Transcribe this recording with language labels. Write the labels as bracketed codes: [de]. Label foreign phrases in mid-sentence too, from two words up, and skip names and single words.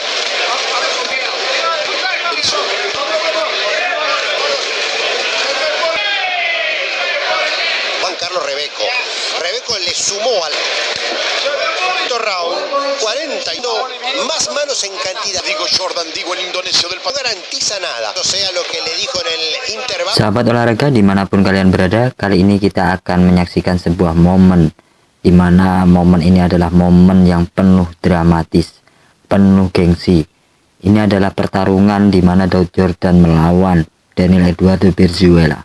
[es] Juan Carlos Rebeco. Rebeco le sumó al round 42 más manos en cantidad. Digo Jordan, digo el indonesio del No garantiza nada. O sea lo que le dijo en el intervalo. [id] Sahabat olahraga dimanapun kalian berada, kali ini kita akan menyaksikan sebuah momen di mana momen ini adalah momen yang penuh dramatis, penuh gengsi. Ini adalah pertarungan di mana Daud Jordan melawan Daniel Eduardo Brizuela.